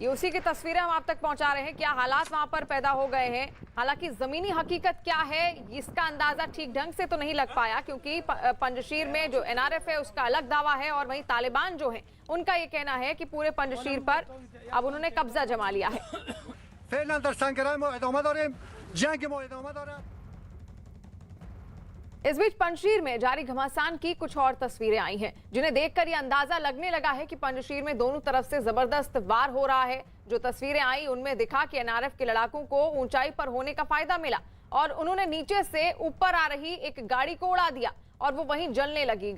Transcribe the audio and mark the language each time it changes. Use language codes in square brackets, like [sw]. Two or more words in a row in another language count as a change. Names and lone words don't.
[hi] ये उसी की तस्वीरें हम आप तक पहुंचा रहे हैं। क्या हालात वहां पर पैदा हो गए हैं, हालांकि जमीनी हकीकत क्या है इसका अंदाजा ठीक ढंग से तो नहीं लग पाया, क्योंकि पंजशीर में जो एनआरएफ है उसका अलग दावा है और वहीं तालिबान जो है उनका ये कहना है कि पूरे पंजशीर पर अब उन्होंने कब्जा जमा लिया है। [fa] فعلا در سنگرهای ما ادامه داریم، جنگ ما ادامه داره. [hi] इस बीच पंजशीर में जारी घमासान की कुछ और तस्वीरें आई हैं, जिन्हें देखकर यह अंदाजा लगने लगा है कि पंजशीर में दोनों तरफ से जबरदस्त वार हो रहा है। जो तस्वीरें आई उनमें दिखा कि एनआरएफ के लड़ाकों को ऊंचाई पर होने का फायदा मिला और उन्होंने नीचे से ऊपर आ रही एक गाड़ी को उड़ा दिया और वो वहीं जलने लगी।